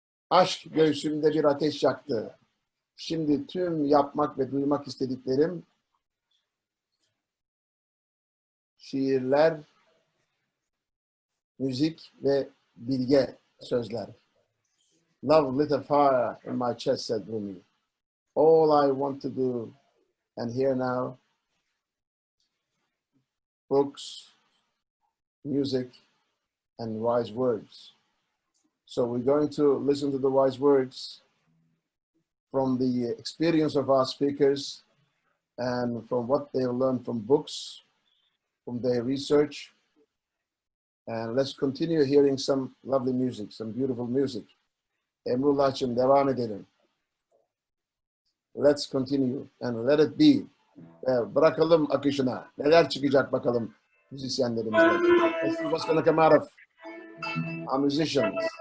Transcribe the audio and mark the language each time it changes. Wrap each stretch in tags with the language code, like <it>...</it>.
<tr>Aşk göğsümde bir ateş yaktı. Şimdi tüm yapmak ve duymak istediklerim şiirler, müzik ve bilge sözler.</tr> <en>Love lit a fire in my chest, said Rumi. All I want to do and hear now, books, music, and wise words. So we're going to listen to the wise words from the experience of our speakers and from what they've learned from books, from their research. And let's continue hearing some lovely music, some beautiful music.</en> <tr>Emrullah'cığım devam edelim.</tr> <en>Let's continue and let it be.</en> <tr>Bırakalım akışına. Neler çıkacak bakalım müzisyenlerimizden.</tr> <en>Let's see what's going to come out of our musicians.</en>